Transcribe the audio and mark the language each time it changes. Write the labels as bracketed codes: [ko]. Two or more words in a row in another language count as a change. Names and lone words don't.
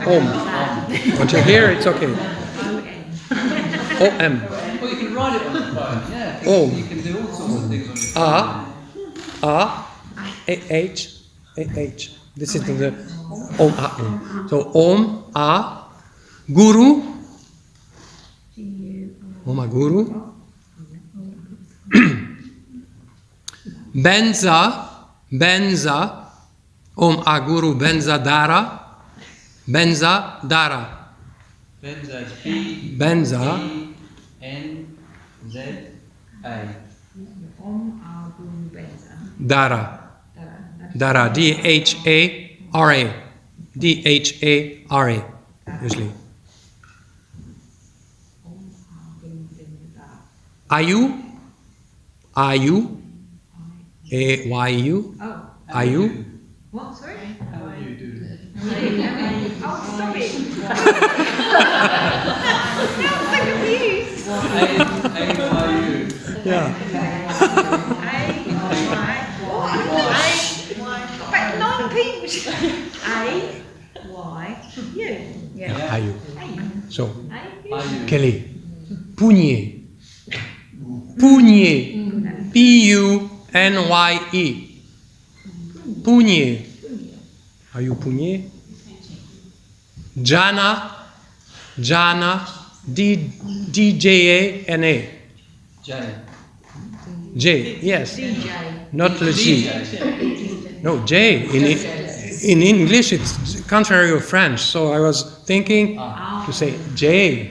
[en] Once you hear, it's okay. O-M. Well, you can write it on the phone, yeah. Om. You can do all sorts of things on your phone. A-H. This is the [sa] Om, A. So Om, A, Guru. Om, A, Guru. Benza, Om Aguru Benza Dara, Benza Dara. Benza, Benza, [en] B-N-Z-A. Dara, Dara, D-H-A-R-A, D-H-A-R-A, usually. Ayu, A-Y-U, Ayu. What, sorry? How are you doing? Oh, stop it! I'm so confused. A-Y-U. Yeah. A-Y-U. Yeah. Ayu. So, Ayu. Kelly. Punye. P-U-N-Y-E. [sa] Punye. Ayu Punye. [en] Jana. D-J-A-N-A. J. J, yes. DJ. Not the G. DJ. No, J. In English, it's contrary of French. So I was thinking to say J.